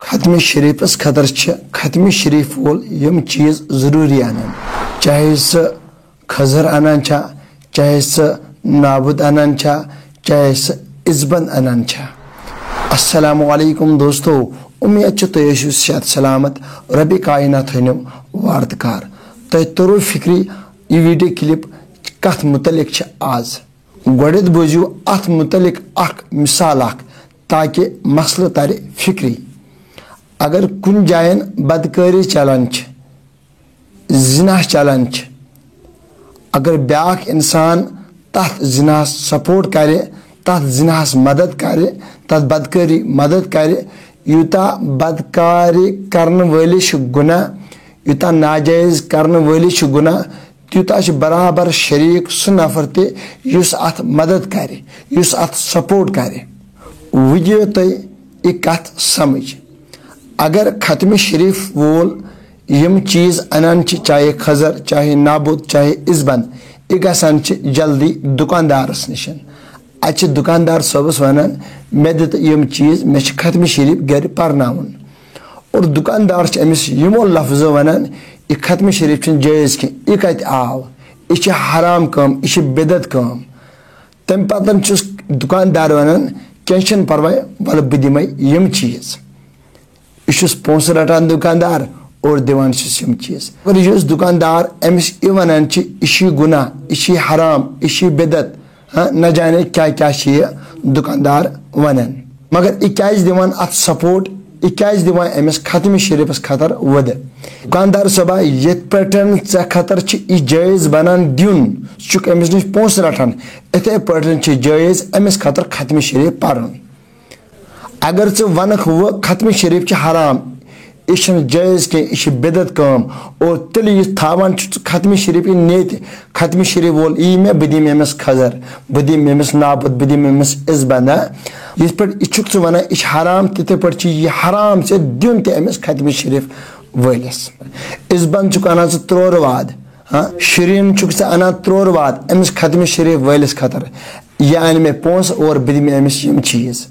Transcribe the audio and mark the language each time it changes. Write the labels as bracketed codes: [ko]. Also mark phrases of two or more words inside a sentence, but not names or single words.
[ks] खत्म शरीफस खतर खत्म शरीफ वोल यम चीज जरूरी अनान, चाहे सह खजर अनान छा, चाहे सह नाबुद अनान छा, चाहे सह इज़बंद अनान छा। [ar] السلام عليكم [ks] दोस्तों, उम्मीद छ तुम आसियो सेहत सलामत, रबी कायनात थैनो वार्तकार। तुम तरो फिक्री यह वीडियो क्लिप कथ मुतलिक छ आज गोड़ित बोझो अथ मुतलिक अख मिसाल अख ताकि मसल तर फिक्री। अगर कुन जायन बदकारी चलान जिना चलान, अगर ब्याक इंसान तथ जिना सपोर्ट करे, तथ जिनास मदद करे, तथ बदकारी मदद करे, यूता बदकारी करने वाले गुना, यूता नाजायज करने वाले गुना, त्यूता बराबर शरीक सह नफर तुस अथ मदद करे, युस अथ सपोर्ट करे। वुझो तुम यह कथ समझ। अगर खत्म शरीफ वोल यम चीज अनान, चाहे खजर, चाहे नाबुद, चाहे इज़बंद, यह गसान जल्दी दुकानदारस निशन। अच्छे दुकानदार सबस वनान मे दित यम चीज, मे खत्म शरीफ घर परनावन, और दुकानदार अमिस यमो लफ्जो वनान यह खत्म शरीफ जायज कि यह कत आव, यह हराम कम, यह बिदत कम। तम पतन दुकानदार वनान क्या परवाह, वल बह दिम यम चीज। यह पोस रटान दुकानदार और दिवान यम चीज। अगर यह दुकानदार अमिस यह वनान यह गुना, यह हराम, यह बिदत, न जाने क्या क्या दुकानदार वनान, मगर यह क्या दिवान अत सपोर्ट, यह क्या दिवान अमिस खत्म शरीफस खतर वद। दुकानदार सबा ये पे खतर यह जायज बनान दिन, चुक अमिस नश पोस रटान, इथे पे जायज अमिस खतर खत्म शरीफ पर्न। अगर वनक वो खत्म शरीफ हराम, यह जायज कह, यह बिदत कम, और तेल यह थावान खत्म शरीफ नेत, खत्म शरीफ वोल यी मे बह दिम अमिस खजर, बह दिम अमिस नाबुद, बह दिम अमिस इज़बंद। यह पे वन यह हराम, तिथे पे यह हराम से दिन तमिस खत्म शरीफ वलिस। इज़बंद अनान त्रोर वाद, शरीन अनान त्रोर वाद अमिस खत्म शरीफ वलिस खतर, यह अन मे पोस और बह दिम अमिस यम चीज।